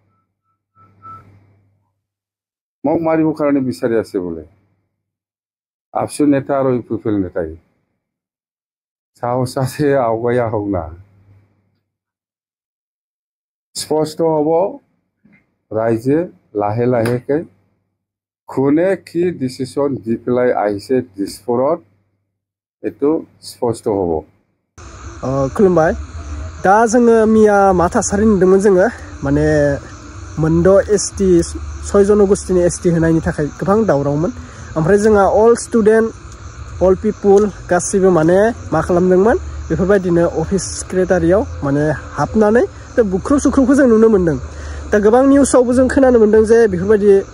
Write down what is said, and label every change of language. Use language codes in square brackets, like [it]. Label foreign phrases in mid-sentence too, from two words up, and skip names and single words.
[as] মোক মাৰিবৰ কাৰণে বিচাৰি আছে বোলে আফচু নেতা আৰু ইউপিপিএল নেতাই সাহস আছে আগুৱাই আহক না স্পষ্ট হ'ব ৰাইজে লাহে লাহেকৈ কোনে কি ডিচিশ্যন দি পেলাই আহিছে দিছপুৰত এইটো স্পষ্ট হ'ব [brx] खुलुमबाय दा जोङो मिया मा थासारि नुदोंमोन जोङो माने मोनद' एसटि 6 जनगोष्ठीनि एसटि होनायनि थाखाय गोबां दावरावमोन ओमफ्राय जोंहा [en] all student all people [brx] गासिबो माने मा खालामदोंमोन बेफोरबायदिनो अफिस सेक्रेटारियाव माने हाबनानै बुख्रुब सुख्रुबखौ जों नुनो मोन्दों दा गोबां निउसावबो जों खोनानो मोन्दों जे बेफोरबायदि